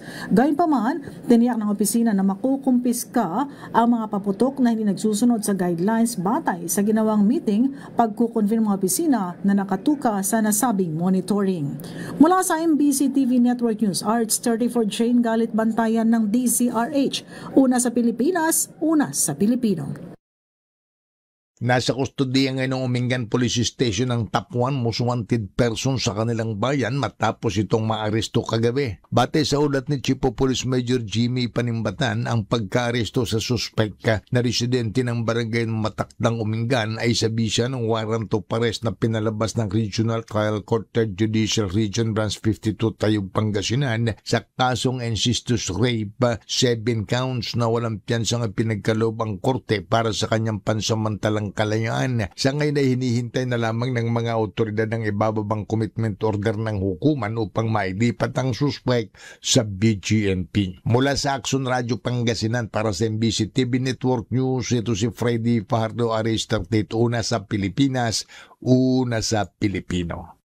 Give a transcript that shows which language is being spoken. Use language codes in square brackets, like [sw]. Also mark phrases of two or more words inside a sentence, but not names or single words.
[tl] Gayunpaman, tiniyak ng opisina na makukumpiska ang mga paputok na hindi nagsusunod sa guidelines batay sa ginawang meeting pagkukonfirm ng opisina na nakatuka sa nasabing monitoring. Mula sa MBC TV Network News, RH34 Jane Galit Bantayan ng DZRH. Una sa Pilipinas, una sa Pilipino. Nasa kustodiya ngayon ng Umingan Police Station ang top 1 [en] most wanted person [tl] sa kanilang bayan matapos itong maaresto kagabi. Batay sa ulat ni Chief of Police Major Jimmy Panimbatan, ang pagkaaresto sa suspect na residente ng barangay ng Matakdang Umingan ay sabi siya ng [en] warrant of arrest [tl] na pinalabas ng Regional Trial Court 3rd Judicial Region Branch 52 Tayug, Pangasinan sa kasong [en] incestuous rape, [tl] 7 counts na walang piyansang pinagkaloob ang korte para sa kanyang pansamantalang kalayaan. Sa ngayon ay hinihintay na lamang ng mga otoridad ng ibababang [en] commitment order [tl] ng hukuman upang mailipat ang suspect sa BGNP. Mula sa Action Radio Pangasinan para sa MBC TV Network News, ito si Freddy Fajardo, RH34, una sa Pilipinas, una sa Pilipino.